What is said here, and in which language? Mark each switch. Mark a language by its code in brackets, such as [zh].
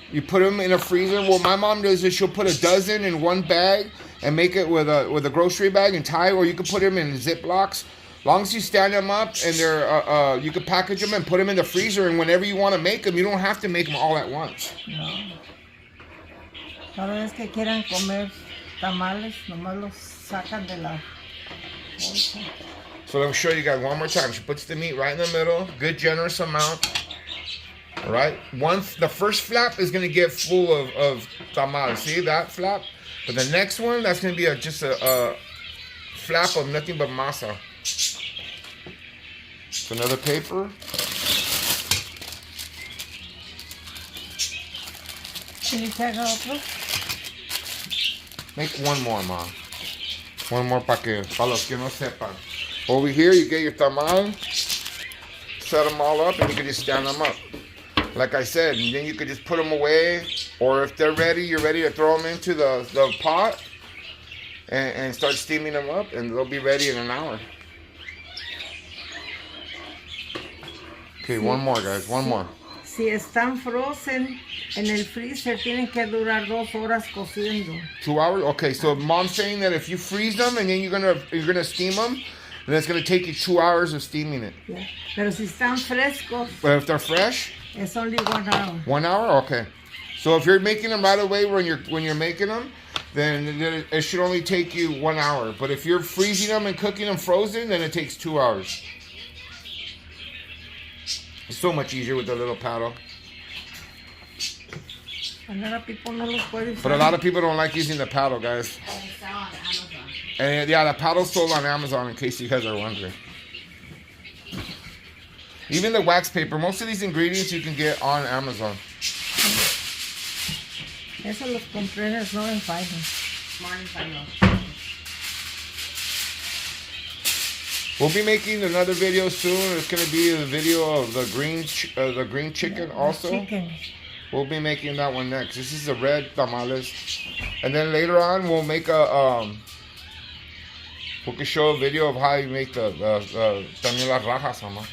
[en] You put them in a freezer. What my mom does is she'll put a dozen in one bag and make it with a grocery bag and tie, or you can put them in Ziplocs. As long as you stand them up and they're, you can package them and put them in the freezer, and whenever you want to make them, you don't have to make them all at once. [es] No. Cada vez que quieran comer tamales, nomás los sacan de la bolsa. [en] So let me show you guys one more time. She puts the meat right in the middle, good generous amount. All right, the first flap is gonna get full of tamales. See that flap? But the next one, that's gonna be just a flap of nothing but masa. So another paper. Can you take otro? Make one more, Mom. [es] One more para los que no sepan. [en] Over here, you get your tamal, set them all up, and you can just stand them up. Like I said, and then you could just put them away, or if they're ready, you're ready to throw them into the pot and start steaming them up, and they'll be ready in an hour. Okay, one more, guys, one more. [es] Si están frozen en el freezer, tienen que durar 2 horas cociendo. [en] 2 hours? Okay, so Mom's saying that if you freeze them and then you're gonna steam them, then it's gonna take you 2 hours of steaming it. [es] Yeah. Pero si están frescos, [en] but if they're fresh, it's only 1 hour. 1 hour? Okay. So if you're making them right away when you're making them, then it should only take you 1 hour. But if you're freezing them and cooking them frozen, then it takes 2 hours. It's so much easier with the little paddle. A lot of people no los pueden usar. But a lot of people don't like using the paddle, guys. They sell on Amazon. And yeah, the paddle's sold on Amazon, in case you guys are wondering. Even the wax paper, most of these ingredients you can get on Amazon. [es] Eso los compré en el Snow Fighter. [en] Morning time. We'll be making another video soon. It's gonna be the video of the green chicken also. Chicken. We'll be making that one next. This is the red tamales, and then later on we'll make we can show a video of how you make the también las rajas, mama.